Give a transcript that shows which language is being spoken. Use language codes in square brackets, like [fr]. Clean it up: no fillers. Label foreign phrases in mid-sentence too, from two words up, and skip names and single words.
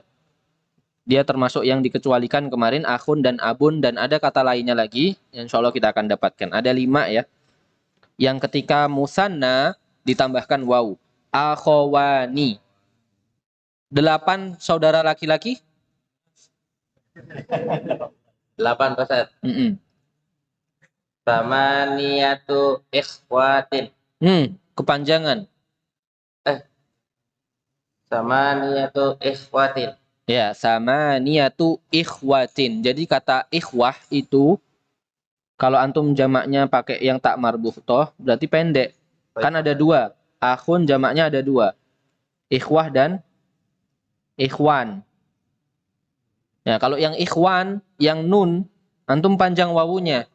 [id] Dia termasuk yang dikecualikan kemarin, akhun dan abun, dan ada kata lainnya lagi, [ar] insya Allah [id] kita akan dapatkan. Ada 5 ya. Yang ketika musanna ditambahkan waw. Akhwani. 8 saudara laki-laki? 8 Ustaz. [ar] Samaniyatu ikhwatin. [id] Kepanjangan. [ar] Samaniyatu ikhwatin. Ya, samaniyatu ikhwatin. [id] Jadi kata ikhwah itu kalau antum jamaknya pakai yang tak marbuh toh berarti pendek. Kan ada 2. Akhun jamaknya ada 2. Ikhwah dan ikhwan. Ya, kalau yang ikhwan, yang nun, antum panjang wawunya.